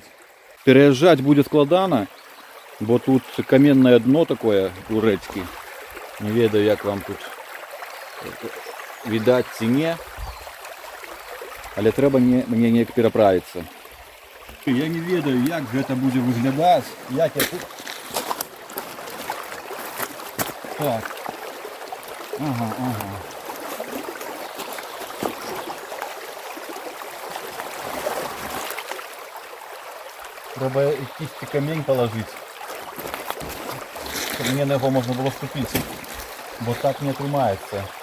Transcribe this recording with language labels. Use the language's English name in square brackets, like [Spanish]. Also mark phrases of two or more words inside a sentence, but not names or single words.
[Belarusian] Пераязджаць будзе складана, бо тут каменнае дно такое у рэчкі. Не ведаю, як вам тут відаць ці не, але трэба мне неяк пераправіцца. Я не ведаю, як гэта будзе выглядаць, як я тут... Так. Ага. [Ukrainian] Треба якийсь камінь положити, щоб мені на його можна було ступити, бо так не тримається.